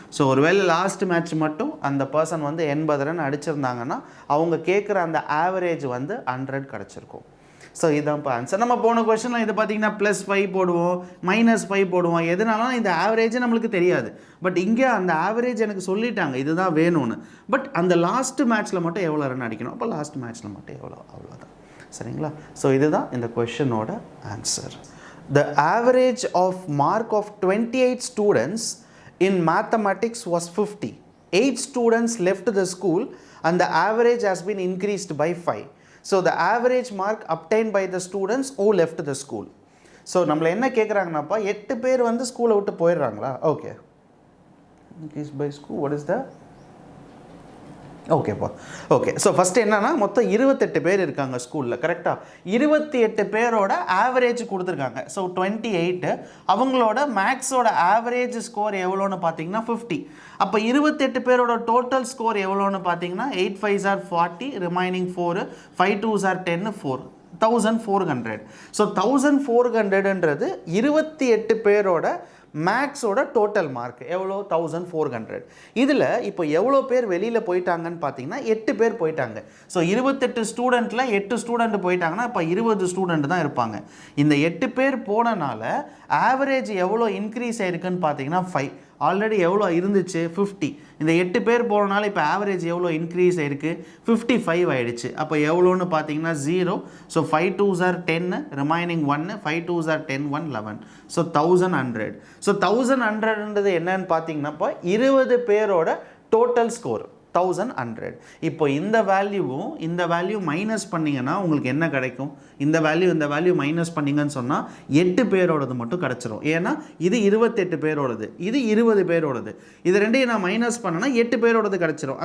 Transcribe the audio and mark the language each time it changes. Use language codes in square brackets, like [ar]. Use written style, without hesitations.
[ta] So ஒருவேளை last match மட்டும் அந்த பர்சன் வந்து 80 ரன் அடிச்சிருந்தாங்கன்னா அவங்க கேட்குற அந்த ஆவரேஜ் வந்து 100 கிடச்சிருக்கும். ஸோ இதுதான் இப்போ ஆன்சர். நம்ம போன கொஸ்டினில் இது பார்த்திங்கன்னா +5 போடுவோம், -5 போடுவோம். எதுனாலும் இந்த ஆவரேஜே நம்மளுக்கு தெரியாது. பட் இங்கே அந்த ஆவரேஜ் எனக்கு சொல்லிட்டாங்க இதுதான் வேணும்னு. பட் அந்த லாஸ்ட் மேட்ச்சில் மட்டும் எவ்வளோ ரன் அடிக்கணும், அப்போ லாஸ்ட் மேட்ச்சில் மட்டும் எவ்வளோ, அவ்வளோதான். சரிங்களா? ஸோ இதுதான் இந்த கொஷனோட answer. [en] The average of mark of 28 students in mathematics was 50. 8 students left the school and the average has been increased by 5. So the average mark obtained by the students who left the school. [ta] So நம்மள என்ன கேட்குறாங்கன்னாப்பா, 8 பேர் வந்து ஸ்கூலை விட்டு போயிடுறாங்களா? Okay, increased by school, what is the ஓகேப்பா. Okay, so first என்னென்னா மொத்தம் 28 பேர் இருக்காங்க ஸ்கூலில், கரெக்டாக? 28 பேரோட ஆவரேஜ் கொடுத்துருக்காங்க. ஸோ 28, அவங்களோட மேக்ஸோட ஆவரேஜ் ஸ்கோர் எவ்வளோன்னு பார்த்தீங்கன்னா 50. அப்போ 28 பேரோட டோட்டல் ஸ்கோர் எவ்வளோன்னு பார்த்தீங்கன்னா [en] 8 5s are 40, [ta] remaining 4, 5 2s are 10, 4, 1400. So 1400ன்றது 28 பேரோட மேக்ஸோட டோட்டல் மார்க் எவ்வளோ? 1400. இதில் இப்போ எவ்வளோ பேர் வெளியில் போயிட்டாங்கன்னு பார்த்தீங்கன்னா 8 பேர் போயிட்டாங்க. ஸோ 28 ஸ்டூடெண்ட்டில் 8 ஸ்டூடெண்ட் போயிட்டாங்கன்னா இப்போ 20 ஸ்டூடெண்ட் தான் இருப்பாங்க. இந்த 8 பேர் போனனால ஆவரேஜ் எவ்வளோ இன்க்ரீஸ் ஆயிருக்குன்னு பார்த்தீங்கன்னா 5. ஆல்ரெடி எவ்வளோ இருந்துச்சு? 50. இந்த 8 பேர் போனனால இப்போ ஆவரேஜ் எவ்வளோ இன்க்ரீஸ் ஆயிருக்கு? 55 ஆயிடுச்சு. அப்போ எவ்வளோன்னு பார்த்தீங்கன்னா 0. So 5 2s are 10, remaining 1, 5 2s are 10, 1 11. So 1100. So 1100ன்றது என்னன்னு பார்த்தீங்கன்னாப்பா 20 பேரோட டோட்டல் ஸ்கோர் 1100. இப்போ இந்த வேல்யூ மைனஸ் பண்ணிங்கன்னா உங்களுக்கு என்ன கிடைக்கும்? இந்த வேல்யூ மைனஸ் பண்ணிங்கன்னு சொன்னால் 8 பேரோடது மட்டும் கிடச்சிரும். ஏன்னா இது 28 பேரோடது, இது 20 பேரோடது. இது ரெண்டையும் நான் மைனஸ் பண்ணேன்னா 8 பேரோடது கிடச்சிரும்.